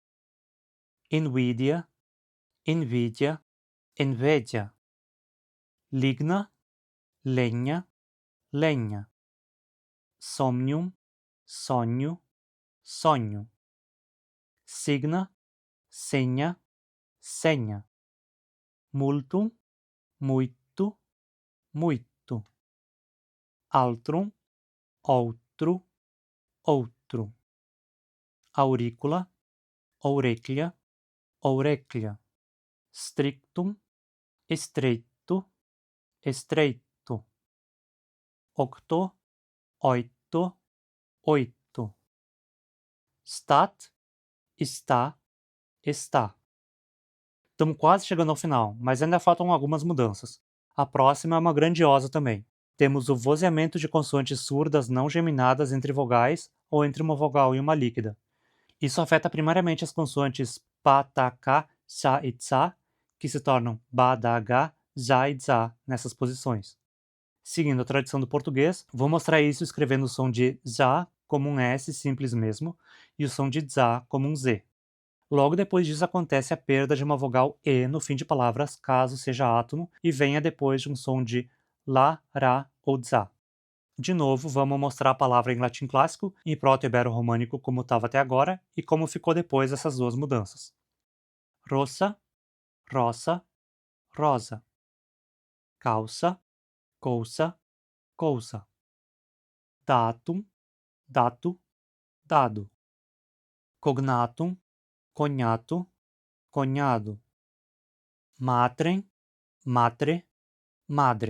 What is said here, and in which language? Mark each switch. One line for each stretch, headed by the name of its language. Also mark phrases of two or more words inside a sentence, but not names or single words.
Latin: Invidia, invidia, invedia. Ligna, legna, legna. Somnium,
Portuguese: sonho, sonho.
Latin: Signa, segna, segna. Multum,
Portuguese: muito, muito. Altrum, outro, outro.
Latin: Auricula, auriclia, aureclia.
Portuguese: Strictum, estreito, estreito.
Latin: Octo,
Portuguese: oito, oito. Stat, está, está. Estamos quase chegando ao final, mas ainda faltam algumas mudanças. A próxima é uma grandiosa também. Temos o vozeamento de consoantes surdas não geminadas entre vogais ou entre uma vogal e uma líquida. Isso afeta primariamente as consoantes pa, ta, ka, sha e tsa, que se tornam ba, da, ga, já e za nessas posições. Seguindo a tradição do português, vou mostrar isso escrevendo o som de já como um S simples mesmo e o som de za como um Z. Logo depois disso acontece a perda de uma vogal E no fim de palavras, caso seja átono, e venha depois de um som de lá, ra ou za. De novo, vamos mostrar a palavra em latim clássico e proto-ibero-românico como estava até agora e como ficou depois dessas duas mudanças. Rossa, roça, rosa.
Latin: Calça, colça, colça.
Portuguese: Datum, dato, dado.
Latin: Cognatum, cognato, cognato. Matrem, matre, madre.